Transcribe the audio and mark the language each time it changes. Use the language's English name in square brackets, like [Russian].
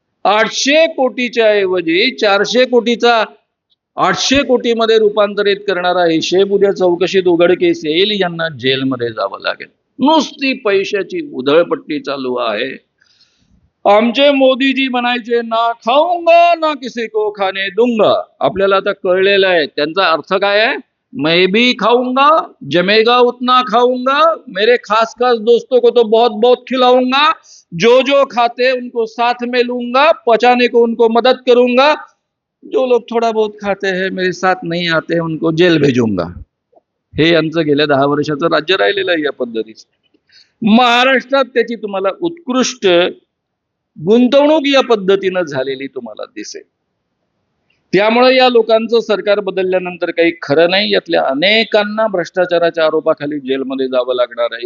[Marathi] 800 कोटीच्या ऐवजी 400 कोटीचा 800 कोटीमध्ये रूपांतरित करणारा हिशेब उद्या चौकशीत उघडकीस येईल. यांना जेलमध्ये जावं लागेल. नुसती पैशाची उधळपट्टी चालू आहे. आमचे मोदीजी म्हणायचे, [Hindi] ना खाऊंगा ना किसी को खाने दूंगा. [Marathi] आपल्याला आता कळलेलं आहे त्यांचा अर्थ काय आहे. [Hindi] मैं भी खाऊंगा, जमेगा उतना खाऊंगा, मेरे खास खास दोस्तों को तो बहुत बहुत खिलाऊंगा, जो जो खाते उनको साथ में लूंगा, पचाने को उनको मदद करूंगा, जो लोग थोड़ा बहुत खाते हैं मेरे साथ नहीं आते हैं उनको जेल भेजूंगा. [Marathi] हे यांचं गेल्या 10 वर्षाचं राज्य राहिलेलं आहे या पद्धतीचं. महाराष्ट्रात त्याची तुम्हाला उत्कृष्ट गुंतवणूक या पद्धतीनं झालेली तुम्हाला दिसेल. त्यामुळे या लोकांचं सरकार बदलल्यानंतर काही खरं नाही. यातल्या अनेकांना भ्रष्टाचाराच्या आरोपाखाली जेलमध्ये जावं लागणार आहे.